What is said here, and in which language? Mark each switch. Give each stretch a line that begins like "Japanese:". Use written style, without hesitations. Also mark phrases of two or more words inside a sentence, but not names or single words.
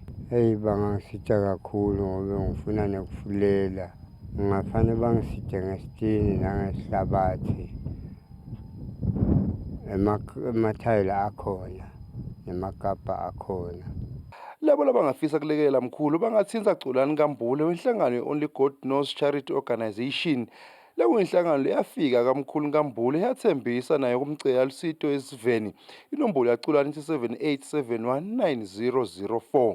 Swati: Hey bangisita kakhulu ngoba ngifuna nekufulela ngingafanele bangisite ngesitini nangesihlabathi emathayila akhona nemakapa akhona. Labo labangafisa kulekelela mkhulu bangathinza Culani Nkambule wenhlangano ye-Only God Knows Charity Organization. Lekuyinhlangano leyafika kamkhulu Nkambule yathembisa naye kumcela lusito esiveni. Inombolo yaCulani 78719004.